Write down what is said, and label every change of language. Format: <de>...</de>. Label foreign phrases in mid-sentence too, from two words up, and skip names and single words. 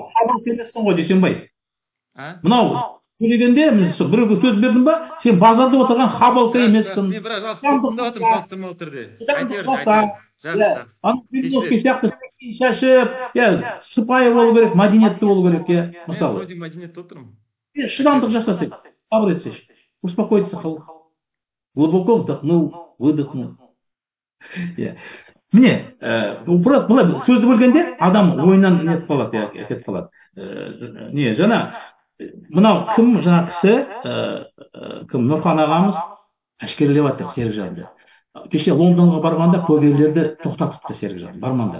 <kk>Қабыл кетесің ғой, Дүйсенбай. Мынау сөйлегенде бір сөз бердім ба, сен базарда отырған Хаббалка емессің. Мен бірақ жалпы тыңдап отырмын салыстырмалы түрде. Сияқты шашып, сыпайы болу керек, мәдениетті болу керек, мысалы. Мен мәдениетті отырмын. Шыдамдық жасасың, сабыр етсең, успокоиться қыл.</kk> <ru>Глубоко вдохнул, выдохнул.</ru> <kk>Міне, сөзді бөлгенде адам ойынан нетіп қалады, кетіп қалады. Жаңа, мынау кім, жаңа кісі, кім, Нұрхан ағамыз әшкерелеп жатыр Серікжанды. Кеше Лондонға барғанда куәгерлерді тоқтатыпты Серікжан, бармаңдар.</kk>